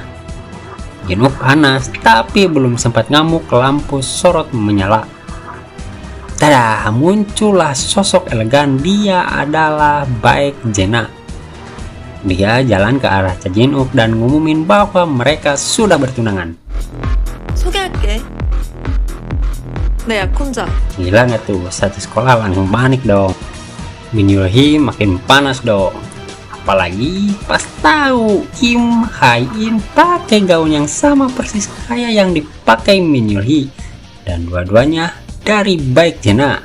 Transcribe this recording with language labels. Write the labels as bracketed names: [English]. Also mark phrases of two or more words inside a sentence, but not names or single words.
[Indonesian] Jin-wook panas, tapi belum sempat ngamuk lampu sorot menyala. Tada, muncullah sosok elegan. Dia adalah Baek Jena. Dia jalan ke arah Cha Jin-wook dan ngumumin bahwa mereka sudah bertunangan. [Korean] 소개할게. 내 약혼자. [Indonesian] Gila nggak tuh, satu sekolah langsung panik dong. Min Yul-hee makin panas dong. Apalagi pas tahu Kim Hae-in pakai gaun yang sama persis kayak yang dipakai Min Yul-hee, dan dua-duanya dari Baek Jena.